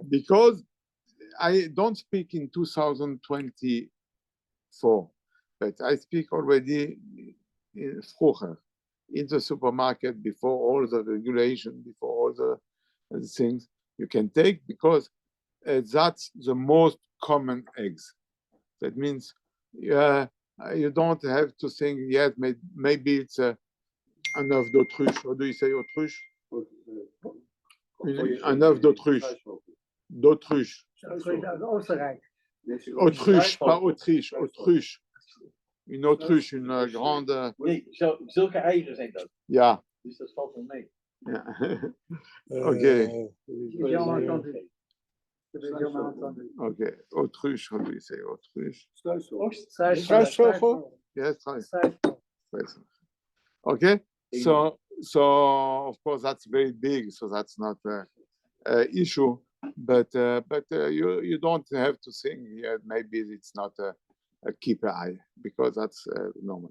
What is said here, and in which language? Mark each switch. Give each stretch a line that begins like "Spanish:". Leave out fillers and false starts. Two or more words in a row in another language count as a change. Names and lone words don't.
English: Because I don't speak in 2024, but I speak already in vroeger, in the supermarket, before all the regulation, before all the things you can take, because that's the most common eggs. That means you don't have to think yet, maybe it's an
French: œuf d'autruche.
English: What do you say, autruche?
French: Un œuf d'autruche. D'autruche. Autruche, pas Autriche, autruche. Une autruche, une grande.
Dutch: Nee, zulke eieren zijn dat. Ja. Dus dat valt wel mee. Ja. Oké. Okay, autruche,
English: how do you say autruche?
Dutch: Struisvogel?
English: Yes, struisvogel. Okay, so of course that's very big, so that's not an issue. But you don't have to think maybe it's not a keeper eye because that's normal.